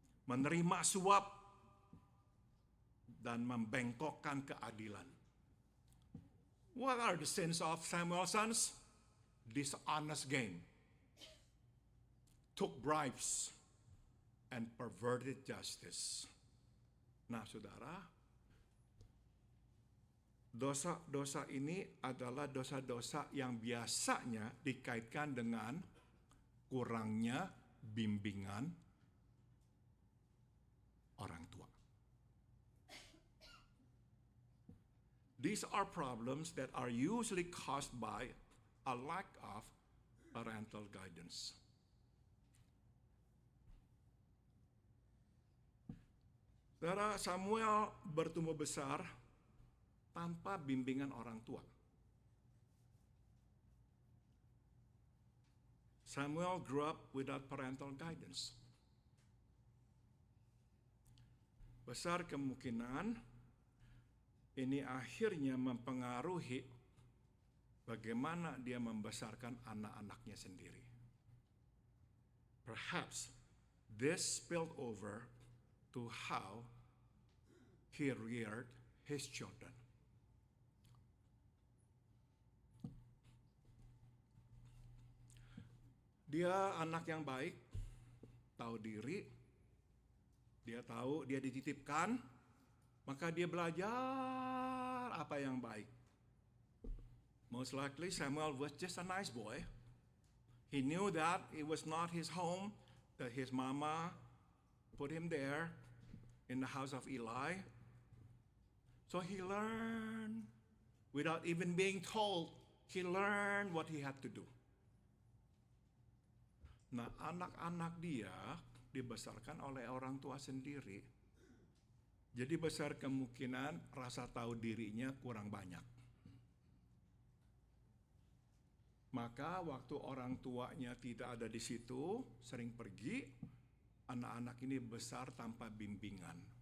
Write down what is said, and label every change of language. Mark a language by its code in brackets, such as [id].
[id] Menerima suap dan membengkokkan keadilan. [en] What are the sins of Samuel's sons? Dishonest gain, took bribes, and perverted justice. [id] Nah, saudara, dosa-dosa ini adalah dosa-dosa yang biasanya dikaitkan dengan kurangnya bimbingan orang tua. [en] These are problems that are usually caused by a lack of parental guidance. [id] Saudara, Samuel bertumbuh besar tanpa bimbingan orang tua. [en] Samuel grew up without parental guidance. [id] Besar kemungkinan ini akhirnya mempengaruhi bagaimana dia membesarkan anak-anaknya sendiri. [en] Perhaps this spilled over to how he reared his children. [id] Dia anak yang baik, tahu diri, dia tahu dia dititipkan, maka dia belajar apa yang baik. [en] Most likely Samuel was just a nice boy. He knew that it was not his home, that his mama put him there in the house of Eli. So he learned without even being told. He learned what he had to do. [id] Nah, anak-anak dia dibesarkan oleh orang tua sendiri. Jadi besar kemungkinan rasa tahu dirinya kurang banyak. Maka waktu orang tuanya tidak ada di situ, sering pergi, anak-anak ini besar tanpa bimbingan.